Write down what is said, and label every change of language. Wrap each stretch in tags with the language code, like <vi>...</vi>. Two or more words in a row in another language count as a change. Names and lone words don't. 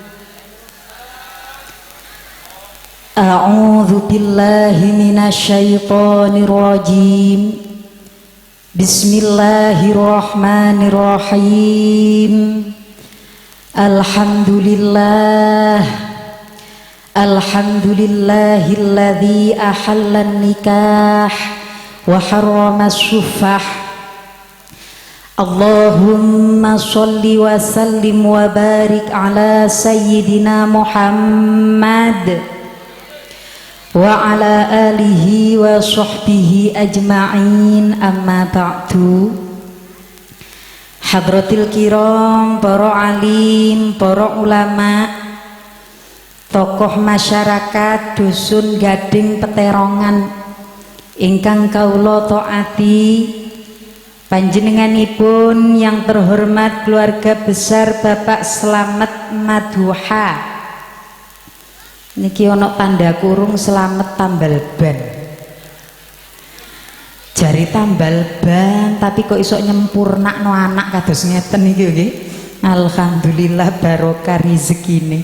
<ar>أعوذ بالله من الشيطان الرجيم. بسم الله الرحمن الرحيم. الحمد لله الذي أحل النكاح وحرم السفاح. اللهم صل وسلم وبارك على سيدنا محمد وعلى آله وصحبه أجمعين، أما بعد. حضرات الكرام,</ar> <id>para alim, para ulama, tokoh masyarakat dusun Gading Peterongan</id> <jv>ingkang kawula taati, panjenenganipun</jv> <id>yang terhormat keluarga besar Bapak Slamet Madhuha.</id> <jv>Niki ono tanda kurung selamat tambal ban. Jari tambal ban tapi kok iso nyempurnakno anak kados ngeten iki nggih. Alhamdulillah barokah rezekine.</jv>